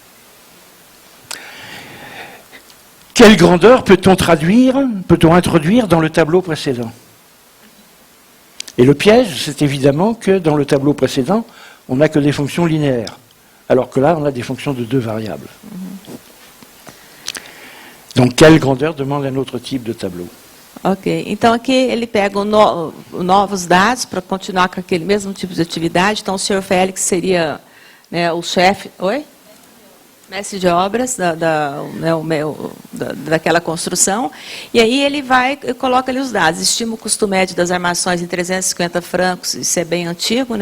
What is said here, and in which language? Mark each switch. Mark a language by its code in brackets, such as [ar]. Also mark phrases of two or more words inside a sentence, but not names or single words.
[fr] Quelle grandeur peut-on introduire dans le tableau précédent? Et le piège, c'est évidemment que dans le tableau précédent, on n'a que des fonctions linéaires, alors que là, on a des fonctions de 2 variables. Donc, quelle grandeur demande un autre type de tableau? [pt] Ok, então aqui ele pega novos dados para continuar com aquele mesmo tipo de atividade. Então, o senhor Félix seria, né, o chefe, mestre de obras daquela construção. E aí ele vai e coloca ali os dados. Estima o custo médio das armações em 350 francos, isso é bem antigo, né?